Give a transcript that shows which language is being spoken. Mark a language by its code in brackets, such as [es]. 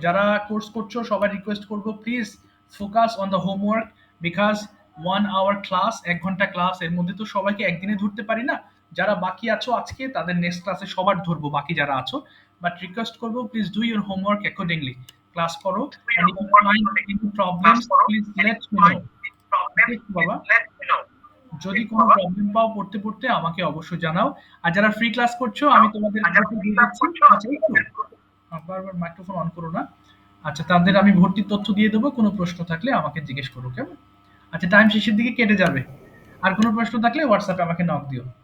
[bn] যারা কোর্স করছো সবাই রিকোয়েস্ট করবো, [en] please focus on the homework, [bn] because 1 hour class, 1 ঘন্টা ক্লাস, এর মধ্যে তো সবাইকে একদিনে ধরতে পারি না। যারা বাকি আছো আজকে, তাদের নেক্সট ক্লাসে সবার ধরবো, বাকি যারা আছো। [en] but [bn] রিকোয়েস্ট করবো, [en] Please do your homework accordingly. [bn] Class করো, [en] and if you find any problems, please let me know. [bn] ঠিক বাবা, যদি কোনো প্রবলেম পাও পড়তে পড়তে আমাকে অবশ্যই জানাও। আর যারা ফ্রি ক্লাস করছো, আমি তোমাদের গ্রুপে দিয়ে দিচ্ছি। আচ্ছা, একটু বারবার মাইক্রোফোন অন করো না। আচ্ছা, তাদের আমি ভর্তির তথ্য দিয়ে দেবো। কোনো প্রশ্ন থাকলে আমাকে জিজ্ঞেস করো, কেমন? আচ্ছা, টাইম শেষের দিকে কেটে যাবে। আর কোনো প্রশ্ন থাকলে হোয়াটসঅ্যাপে আমাকে নক দিও।